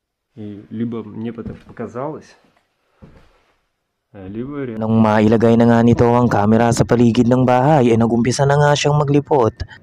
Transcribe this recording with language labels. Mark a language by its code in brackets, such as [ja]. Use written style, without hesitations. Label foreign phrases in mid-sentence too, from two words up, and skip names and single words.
[ru] И либо мне это показалось, lибо реально. [tl] Nang mailagay na nga nito ang kamera sa paligid ng bahay ay nagumpisa na nga siyang maglipot.